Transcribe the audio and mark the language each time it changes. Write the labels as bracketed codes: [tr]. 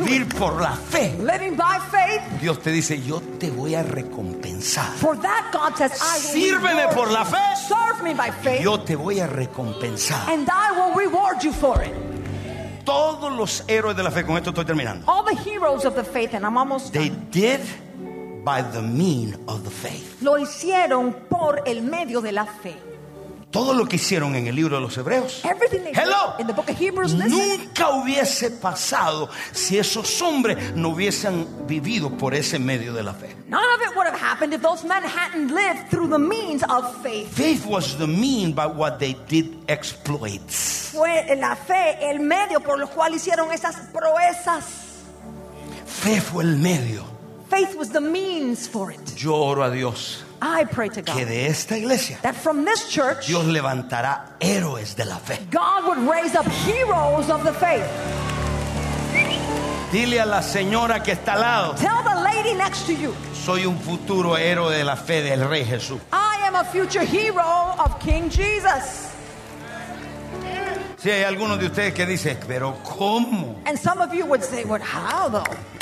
[es] El vivir por la fe. [en] Living by faith. [es] Dios te dice, yo te voy a recompensar. [en] For that God says, I will. [es] Sírveme por la fe. [en] Serve me by faith. [es] Yo te voy a recompensar. [en] And I will reward you for it. [es] Todos los héroes de la fe, con esto estoy terminando. [en] All the heroes of the faith, and I'm almost done. They did by the mean of the faith. [es] Lo hicieron por el medio de la fe. Todo lo que hicieron en el libro de los Hebreos. [en] Hello. In the book of Hebrews, listen. [es] Nunca hubiese pasado si esos hombres no hubiesen vivido por ese medio de la fe. [en] None of it would have happened if those men hadn't lived through the means of faith. Faith was the mean by what they did exploits. [es] Fue la fe el medio por lo cual hicieron esas proezas. Fe fue el medio. [en] Faith was the means for it. [es] Yo oro a Dios. [en] I pray to God [es] que de esta iglesia, [en] that from this church [es] Dios levantará héroes de la fe. [en] God would raise up heroes of the faith. [es] Dile a la señora que está al lado, [en] tell the lady next to you, [es] soy un futuro héroe de la fe del Rey Jesús. [en] I am a future hero of King Jesus. [es] Sí, hay algunos de ustedes que dicen, pero ¿cómo? [en] And some of you would say, but how though?